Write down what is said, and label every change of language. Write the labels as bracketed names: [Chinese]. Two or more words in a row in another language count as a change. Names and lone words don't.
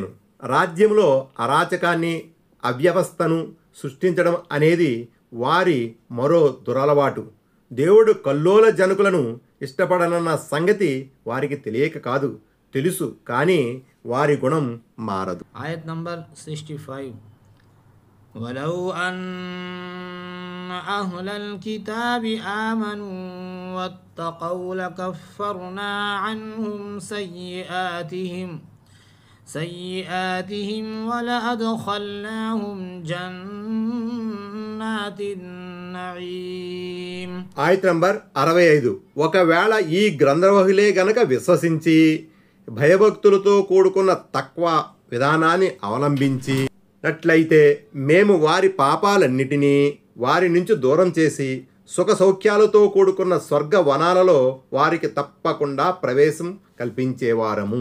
[Telugu] రాజ్యంలో అరాచకాన్ని, అవ్యవస్థను సృష్టించడం అనేది వారి మరో దురలవాటు. దేవుడు కల్లోల జనకులను ఇష్టపడనన్న సంగతి వారికి తెలియక కాదు. తెలుసు, కానీ వారి గుణం మారదు. [English] Ayat number 65. [Arabic] ولو أن أهل الكتاب آمنوا واتقوا لكفرنا عنهم سيئاتهم ولأدخلناهم جنات النعيم. [Telugu] ఆయత్ నంబర్ 65. ఒకవేళ ఈ గ్రంథవహులే గనక విశ్వసించి భయభక్తులతో కూడుకున్న తక్వా విధానాన్ని అవలంబించినట్లయితే మేము వారి పాపాలన్నిటినీ వారి నుంచి దూరం చేసి సుఖ సౌఖ్యాలతో కూడుకున్న స్వర్గ వనాలలో వారికి తప్పకుండా ప్రవేశం కల్పించేవారము.